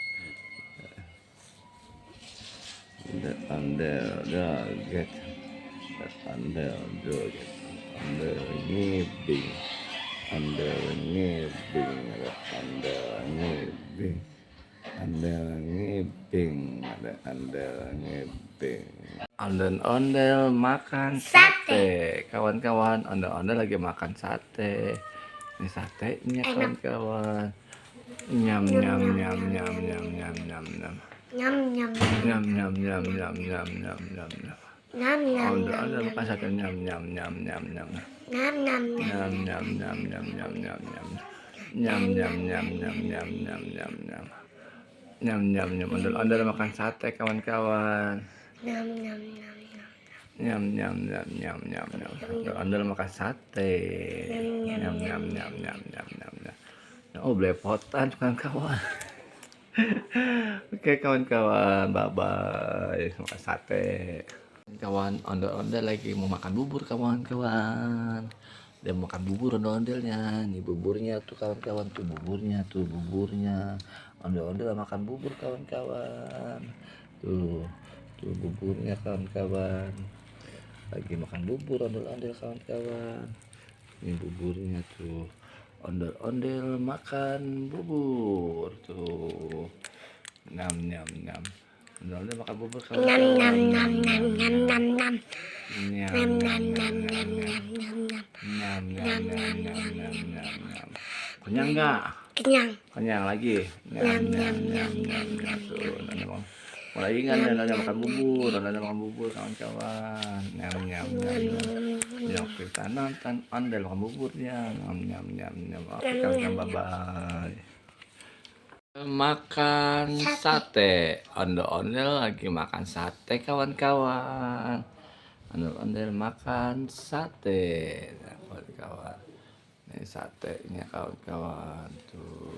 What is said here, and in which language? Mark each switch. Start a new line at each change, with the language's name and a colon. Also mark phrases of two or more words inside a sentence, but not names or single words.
Indonesian: Ondel joget, ondel joget, ondel ngibing, ondel ngibing, ondel ngibing, ondel ngibing, ondel ngibing. Ondel-ondel makan sate, kawan-kawan. Ondel-ondel lagi makan sate. Ini satenya kawan-kawan. Nyam nyam nyam nyam nyam nyam nyam nyam. Nyam nyam Nyam nyam nyam nyam nyam nyam nyam nyam. nyam nyam Ondel makan sate nyam nyam nyam nyam nyam. nyam nyam Nyam nyam nyam nyam nyam nyam nyam. Nyam nyam nyam nyam nyam nyam nyam nyam. Nyam nyam nyam. Ondel makan sate kawan-kawan. nyam nyam nyam Nyam nyam nyam nyam nyam nyam. Ondel makan sate. Nyam nyam nyam nyam nyam nyam nyam. Oh, belepotan kawan-kawan. Oke kawan-kawan, bye-bye. Makan sate. Kawan, ondel-ondel lagi mau makan bubur kawan-kawan. Dia mau makan bubur ondel-ondelnya. Nih buburnya tuh kawan-kawan, tuh buburnya. Ondel-ondel makan bubur kawan-kawan. Tuh buburnya kawan-kawan. Lagi makan bubur ondel-ondel kawan-kawan. Ini buburnya tuh. Ondel-ondel makan bubur tuh. Nyam nyam nyam. Ondel-ondel makan bubur kawan. nyam nyam nyam nyam nyam nyam nyam Nyam nyam nyam nyam nyam nyam nyam. nyam nyam nyam nyam nyam nyam. Kenyang nggak? Kenyang. Kenyang lagi. Nyam nyam nyam nyam nyam tuh. Mulai ingat ondel makan bubur, ondel makan bubur kawan-kawan. Nyam nyam nyam nyam. Yang kita nonton ondel makan buburnya. Nyam nyam nyam nyam. Oke kawan-kawan, bye-bye. Makan sate. Ondel-ondel lagi makan sate kawan-kawan. Ondel-ondel makan sate kawan-kawan. Ini satenya kawan-kawan tuh.